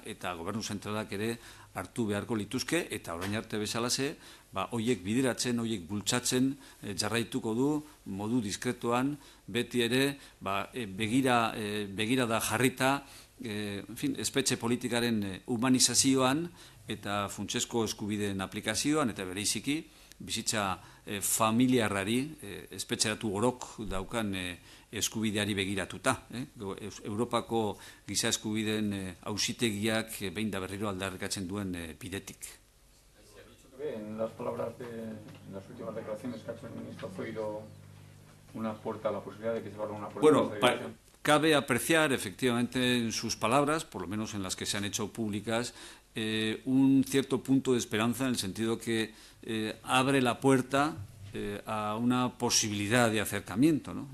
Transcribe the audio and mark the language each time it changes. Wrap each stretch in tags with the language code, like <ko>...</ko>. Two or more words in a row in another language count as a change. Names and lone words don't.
<eu>eta gobernu zentralak ere hartu beharko lituzke, eta orain arte bezalaze, horiek bideratzen, horiek bultzatzen jarraituko du modu diskretoan, beti ere begirada jarrita, espetxe politikaren humanizazioan eta funtsezko eskubideen aplikazioan, eta bereiziki bizitza familiarrari, espetxeratu orok daukan eskubideari begiratuta. Europako giza eskubideen auzitegiak behin da berriro aldarrikatzen duen bidetik.</eu> <es>En las palabras en las últimas declaraciones que ha hecho el ministro Zoido, una puerta a la posibilidad de que se abra una puerta. Bueno, cabe apreciar efectivamente en sus palabras, por lo menos en las que se han hecho públicas, un cierto punto de esperanza, en el sentido que abre la puerta a una posibilidad de acercamiento, ¿no?</es>